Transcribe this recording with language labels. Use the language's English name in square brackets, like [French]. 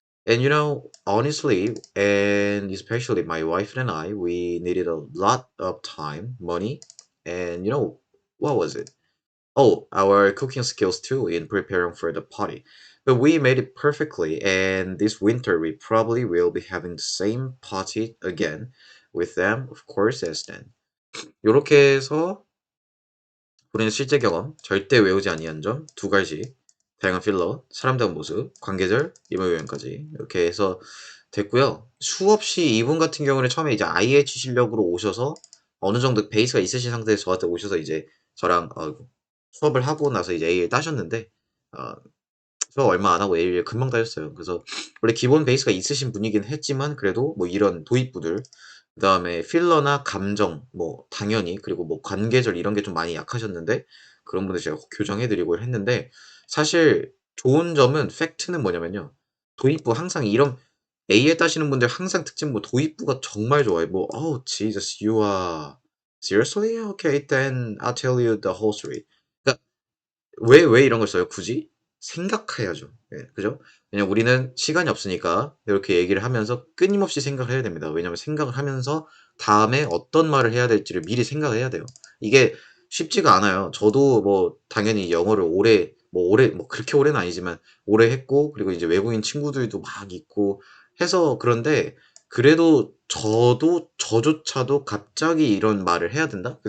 [English] And honestly, and especially my wife and I, we needed a lot of time, money, and what was it? Oh, our cooking skills too in preparing for the party. But we made it perfectly, and this winter we probably will be having the same party again with them, of course, as then. [Korean] 요렇게 해서 우리는 실제 경험, 절대 외우지 아니한 점, 두 가지, 다양한 필러, 사람다운 모습, 관계절, 임의요연까지 이렇게 해서 됐고요. 수없이 이분 같은 경우는 처음에 이제 IH 실력으로 오셔서 어느 정도 베이스가 있으신 상태에서 저한테 오셔서 이제 저랑 수업을 하고 나서 이제 A를 따셨는데 어, 수업 얼마 안 하고 A를 금방 따셨어요. 그래서 원래 기본 베이스가 있으신 분이긴 했지만 그래도 뭐 이런 도입부들 그다음에 필러나 감정 뭐 당연히 그리고 뭐 관계절 이런 게 좀 많이 약하셨는데 그런 분들 제가 교정해 드리고 했는데 사실 좋은 점은 팩트는 뭐냐면요. 도입부 항상 이런 A에 따시는 분들 항상 특징 뭐 도입부가 정말 좋아요. 뭐 [English] "Oh Jesus, you are seriously? Okay, then I'll tell you the whole story." [Korean] 그러니까 왜 이런 걸 써요 굳이? 생각해야죠. 예 그죠? 왜냐면 우리는 시간이 없으니까 이렇게 얘기를 하면서 끊임없이 생각을 해야 됩니다. 왜냐면 생각을 하면서 다음에 어떤 말을 해야 될지를 미리 생각을 해야 돼요. 이게 쉽지가 않아요. 저도 뭐 당연히 영어를 오래 뭐 그렇게 오래는 아니지만 오래 했고 그리고 이제 외국인 친구들도 막 있고 해서 그런데 그래도 저도 저조차도 갑자기 이런 말을 해야 된다?